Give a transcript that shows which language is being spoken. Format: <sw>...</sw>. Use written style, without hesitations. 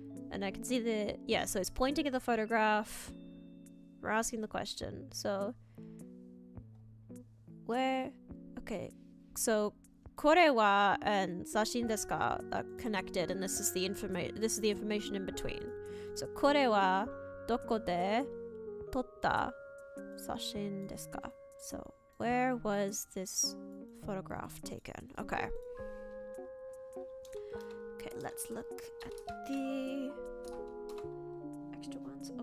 <en>And I can see the... Yeah, so it's pointing at the photograph. We're asking the question. So, where? Okay. So,</en> <ja>これは</ja> <en>and</en> <ja>写真ですか</ja> <en>are connected, and this is the information in between.</en> <ja>So, これはどこで撮った写真ですか?</ja> <en>So, where was this photograph taken? Okay. Okay, let's look at the extra ones.</en>